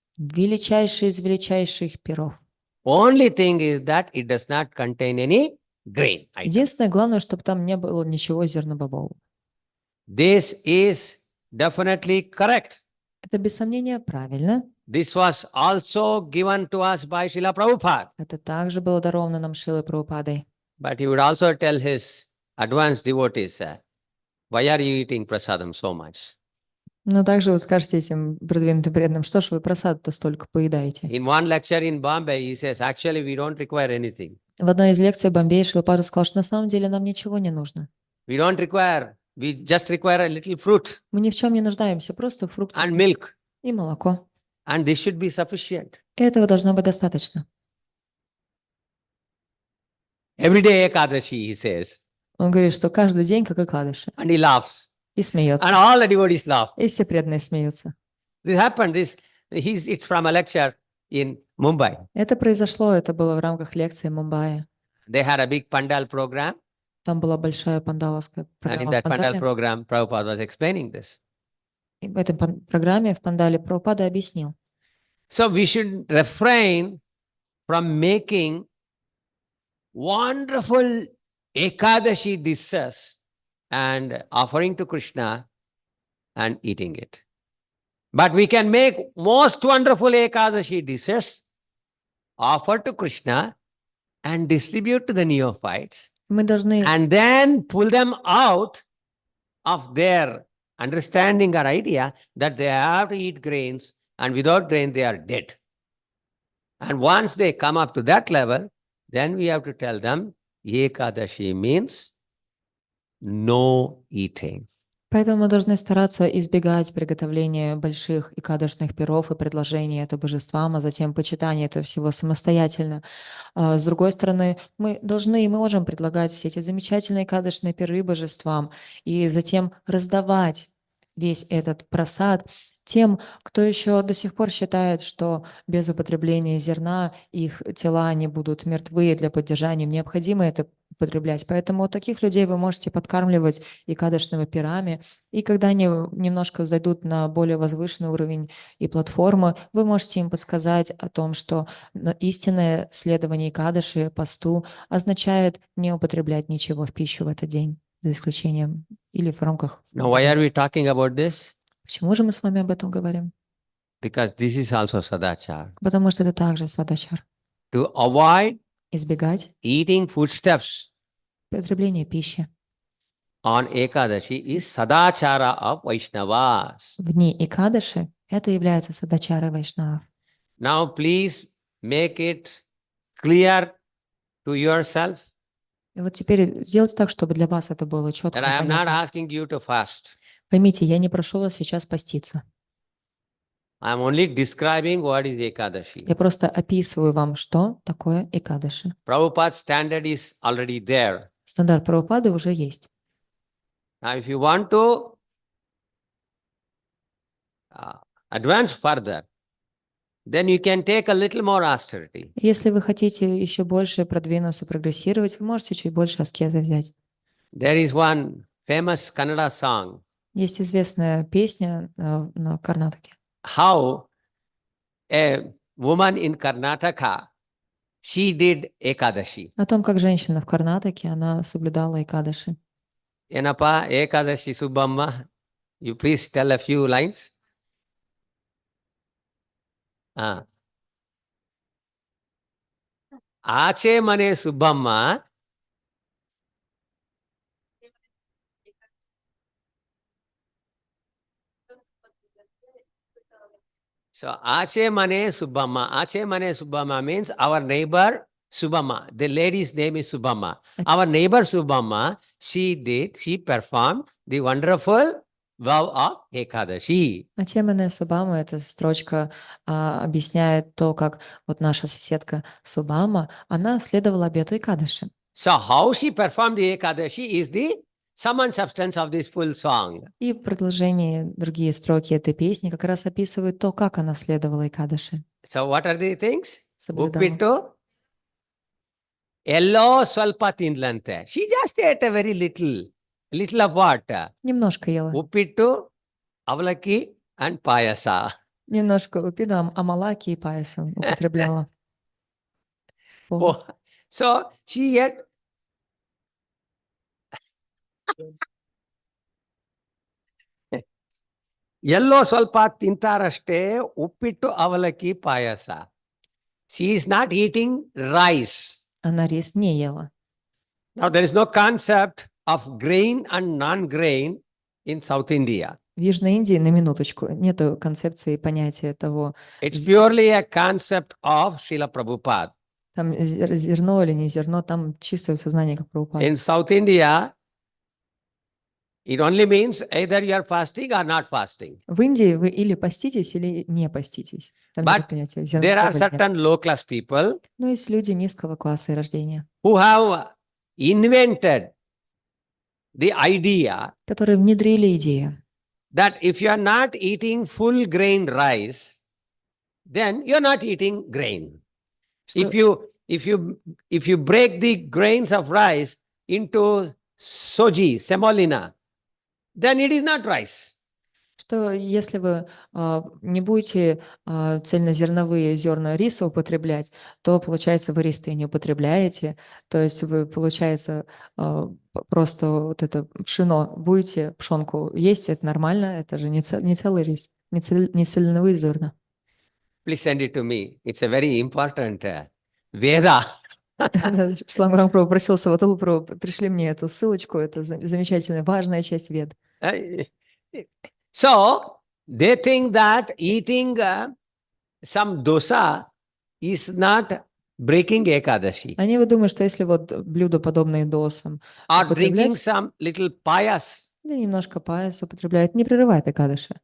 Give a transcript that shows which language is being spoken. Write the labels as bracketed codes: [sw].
[ru] величайший из величайших пиров. [en] only thing is that it does not contain any grain item. [ru] Единственное, главное, чтобы там не было ничего зернобобового. [en] This is definitely correct. [ru] Это без сомнения правильно. [en] This was also given to us by Srila Prabhupada. [ru] Это также было даровано нам Шрилой Прабхупадой. [en] But he would also tell his advanced devotees, why are you eating prasadam so much? [ru] Но также вы скажете этим продвинутым преданным, что ж вы просад-то столько поедаете. [en] In one lecture in Bombay, he says, actually, we don't require anything. [ru] В одной из лекций в Бомбее Шрила сказал, что на самом деле нам ничего не нужно. [en] We just require a little fruit [ru] Мы ни в чем не нуждаемся, просто фрукты [en] and milk, [ru] и молоко. [en] and this should be sufficient. [ru] И этого должно быть достаточно. [en] Every day Ekadashi, he says, [ru] Он говорит, что каждый день как Экадыши. [en] and he laughs. [ru] И смеется. [en] And all the devotees laugh. [ru] И все преданные смеются. [en] This happened, it's from a lecture in Mumbai. [ru] Это произошло, это было в рамках лекции в Мумбаи. [en] They had a big pandal program, [ru] Там была большая пандаловская [en] and in [ru] программа в [en] that pandal [ru] пандале. [en] program, Prabhupada was explaining this. [ru] И в этой программе в пандале Прабхупада объяснил. [en] So we should refrain from making wonderful Ekadashi dishes and offering to Krishna and eating it. But we can make most wonderful Ekadashi dishes, offer to Krishna and distribute to the neophytes, [ru] Мы должны [en] and then pull them out of their understanding or idea that they have to eat grains, and without grain they are dead. And once they come up to that level, then we have to tell them Ekadashi means no eating. [ru] Поэтому мы должны стараться избегать приготовления больших и кадышных пиров и предложения это божествам, а затем почитания этого всего самостоятельно. С другой стороны, мы должны и мы можем предлагать все эти замечательные кадышные пиры божествам и затем раздавать весь этот просад тем, кто еще до сих пор считает, что без употребления зерна их тела не будут мертвы, для поддержания им необходимо это употреблять. Поэтому таких людей вы можете подкармливать и кадышными пирами, и когда они немножко зайдут на более возвышенный уровень и платформы, вы можете им подсказать о том, что истинное следование кадыши, посту, означает не употреблять ничего в пищу в этот день, за исключением или в рамках. [en] Now, why are we talking about this? [ru] Почему же мы с вами об этом говорим? [en] Because this is also sadachar. [ru] Потому что это также садачар. [en] To avoid [ru] Избегать [en] eating foodstuffs [ru] потребления пищи [en] on Ekadashi is sadachara of Vaishnavas. [ru] в дни Экадаши это является садачарой вайшнавов. [en] Now, please make it clear to yourself [ru] И вот теперь сделайте так, чтобы для вас это было четко. [en] that I am not asking you to fast. [ru] Поймите, я не прошу вас сейчас поститься. [en] I am only describing what is Ekadashi. [ru] Я просто описываю вам, что такое Экадаши. [en] Prabhupada's standard is already there. [ru] Стандарт Прабхупады уже есть. [en] Now, if you want to advance further, then you can take a little more austerity. [ru] Если вы хотите еще больше продвинуться, прогрессировать, вы можете чуть больше аскезы взять. [en] There is one famous Kannada song, [ru] Есть известная песня на Карнатаке. [en] how a woman in Karnataka, she did Ekadashi. [ru] О том, как женщина в Карнатаке, она соблюдала Экадаши. [en] Enapa Ekadashi Subbamma, you please tell a few lines. [kn] Ache mane Subbamma. [en] So [kn] Ache mane Subbamma. [en] Ache mane Subbamma means our neighbor Subbamma. The lady's name is Subbamma. Our neighbor Subbamma, she performed the wonderful vow of Ekadashi. [ru] Ачемане Субама, эта строчка объясняет то, как вот наша соседка Субама, она следовала обету Экадаши. [en] So how she performed the Ekadashi is the sum and substance of this full song. [ru] И в продолжении другие строки этой песни как раз описывают то, как она следовала Экадаши. [en] So what are the things? [ru] Соблюдала. [kn] Uppittu, yellow swalpa tindlante. [en] She just ate a very little of what? [ru] Немножко ела. [en] Uppittu, avalaki and payasa. [ru] Немножко упида, амалаки и паясом употребляла. [en] Oh, so she ate [kn] yellow swalpa tintarashte, uppittu avalaki payasa. [en] She is not eating rice. [ru] Она рис не ела. [en] Now there is no concept of grain and non-grain in South India. [ru] В Южной Индии, на минуточку, нету концепции понятия того, [en] It's purely a concept of Srila Prabhupada. [ru] там зерно или не зерно, там чистое сознание, как Прабхупада. [en] In South India, it only means either you are fasting or not fasting. [ru] В Индии вы или поститесь, или не поститесь. Там нет [en] But [ru] понятия [en] there are [ru] зернового или нет. [en] certain low-class people [ru] Но есть люди низкого класса и рождения, [en] who have invented the idea [ru] которые внедрили идею, [en] that if you are not eating full grain rice, then you're not eating grain. [ru] что, [en] If you break the grains of rice into soji, semolina, then it is not rice. [ru] что если вы не будете цельнозерновые зерна риса употреблять, то, получается, вы рис не употребляете, то есть вы, получается, просто вот это пшено будете, пшенку есть, это нормально, это же не целый рис, не цельновые зерна. [en] Please send it to me. It's a very important Veda. [ru] Шламграм Прабhu просил Саватулу Прабhu, пришли мне эту ссылочку, это замечательная, важная часть вед. [en] So they think that eating some dosa is not breaking Ekadashi. [ru] Они думают, что если вот блюда, подобные досам, [en] Or drinking some little payas [ru] или немножко паяс употребляют, не прерывает экадыши.